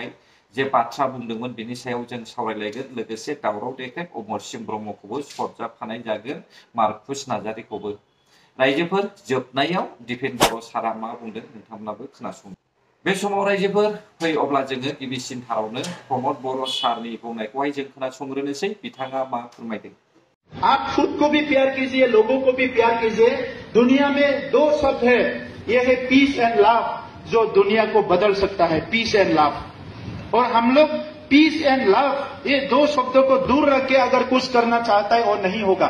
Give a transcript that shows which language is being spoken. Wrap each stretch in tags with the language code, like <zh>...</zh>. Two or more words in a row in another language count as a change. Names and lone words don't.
<brx>जे बाथ्रा बुंदोंमोन बिनि सायाव जों सावरायलायगोन लोगोसे दावराव देख्रेब अमरसिंह ब्रह्मखौबो सरजाबफानाय जागोन मार्कुस नार्जारिखौबो रायजोफोर जोबनायाव दिपेन बर' सारा मा बुंदों नोंथांमोनाबो खोनासं बे समाव रायजोफोर फै अब्ला जोङो गिबिसिन थारावनो प्रमद बर' सारनि बुंनायखौहाय जों खोनासंग्रोनोसै बिथाङा मा फोरमायदों</brx> <hi>आप खुद को भी प्यार कीजिए लोगों को भी प्यार कीजिए दुनिया में दो शब्द है ये है</hi> <en>peace and love</en> <hi>जो दुनिया को बदल सकता है</hi> <en>peace and love</en> <hi>और हम लोग</hi> <en>peace and love</en> <hi>ये दो शब्दों को दूर रख के अगर कुछ करना चाहता है और नहीं होगा</hi>